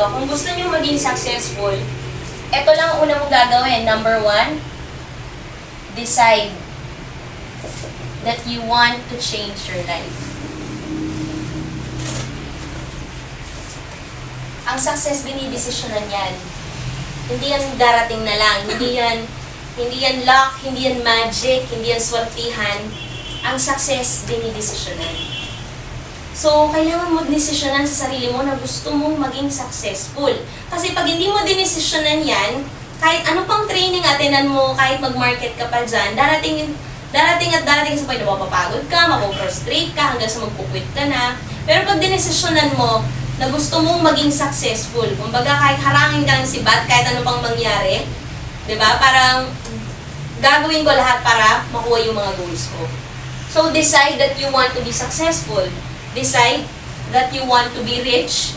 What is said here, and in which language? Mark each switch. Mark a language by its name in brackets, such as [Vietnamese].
[Filipino] Kung gusto niyo maging successful, ito lang ang una mong gagawin. [English] Number 1, decide that you want to change your life. [Filipino] Ang success, dinidesisyonan yan. Hindi yan darating na lang. Hindi yan luck, hindi yan magic, hindi yan swertihan. Ang success, dinidesisyonan. So, kailangan mo desisyonan sa sarili mo na gusto mong maging successful. Kasi pag hindi mo dinesisyonan yan, kahit ano pang training atinan mo, kahit mag-market ka pa dyan, darating sa point na mapapagod ka, mapaprustrate ka, hanggang sa magpukwit ka na. Pero pag dinesisyonan mo na gusto mong maging successful, kumbaga kahit harangin ka ng sibat, kahit ano pang mangyari, di ba? Parang gagawin ko lahat para makuha yung mga goals ko. [English] So, decide that you want to be successful. Decide that you want to be rich.